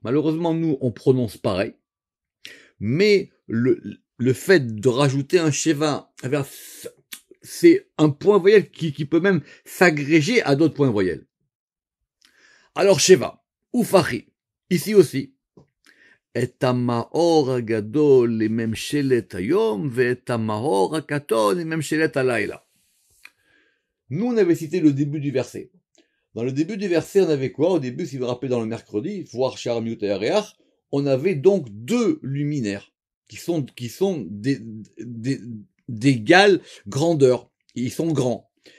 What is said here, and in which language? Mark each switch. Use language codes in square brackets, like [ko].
[fr] Malheureusement, nous, on prononce pareil. Mais le fait de rajouter un Sheva, c'est un point voyelle qui peut même s'agréger à d'autres points voyelles. Alors, Sheva, ou Fachi, ici aussi. [he] את המאור הגדול לממשלת היום ואת המאור הקטון לממשלת הלילה. [fr] Nous, on avait cité le début du verset. Dans le début du verset, on avait quoi? Au début, si vous vous rappelez dans le mercredi, voir Charmiut et Aréach, on avait donc 2 luminaires qui sont d'égale grandeur. Ils sont grands.